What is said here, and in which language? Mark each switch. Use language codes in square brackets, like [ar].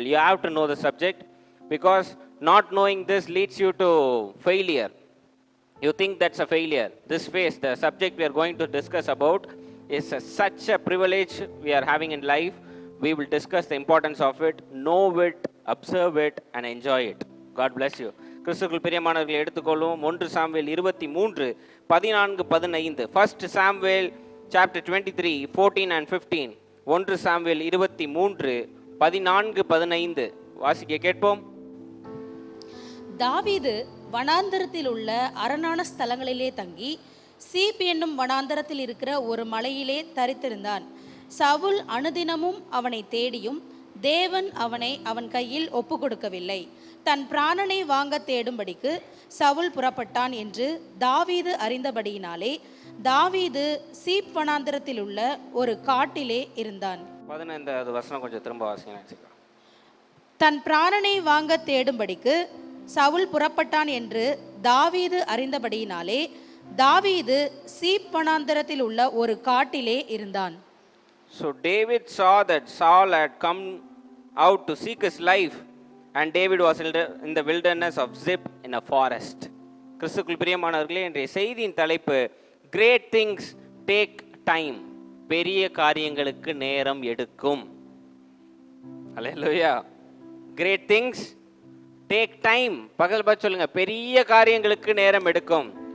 [en] You have to know the subject because not knowing this leads you to failure. You think that's a failure. This phase, the subject we are going to discuss about, is such a privilege we are having in life. We will discuss the importance of it, know it, observe it, and enjoy it. God bless you. [ta] கிறிஸ்துக்குள் பிரியமானவர்களை எடுத்துக்கொள்வோம். 1 Samuel 23 14 15. [en] First Samuel chapter 23 14 and 15. [ta] 1 Samuel 23 14 15. வாசிக்க கேட்போம். தாவீது வனாந்தரத்தில் உள்ள அரணான ஸ்தலங்களிலே தங்கி சீப் என்னும் வனாந்தரத்தில் இருக்கிற ஒரு மலையிலே தரித்திருந்தான். சவுல் அனுதினமும் அவனை தேடியும் தேவன் அவனை அவன் கையில் ஒப்பு கொடுக்கவில்லை. தன் பிராணனை வாங்க தேடும்படிக்கு சவுல் புறப்பட்டான் என்று தாவீது அறிந்தபடியினாலே தாவீது சீப் வனாந்தரத்தில் உள்ள ஒரு காட்டிலே இருந்தான். 15வது வசனம் கொஞ்சம் திரும்ப வாசிங்க. தன் பிராணனை வாங்க தேடும்படிக்கு சவுல் புறப்பட்டான் என்று தாவீது அறிந்தபடியினாலே தாவீது சீப் வனாந்தரத்தில் உள்ள ஒரு காட்டிலே இருந்தான். [en] So David saw that Saul had come out to seek his life and David was in the wilderness of Ziph in a forest. [ta] கிறிஸ்துக்குள் பிரியமானவர்களே, இன்றைய செய்தியின் தலைப்பு [en] Great things take time. [ta] பெரிய காரியங்களுக்கு நேரம் எடுக்கும். ஹல்லேலூயா. [en] Great things take time. [ta] பகல் பார்த்து சொல்லுங்க, பெரிய காரியங்களுக்கு நேரம் எடுக்கும்.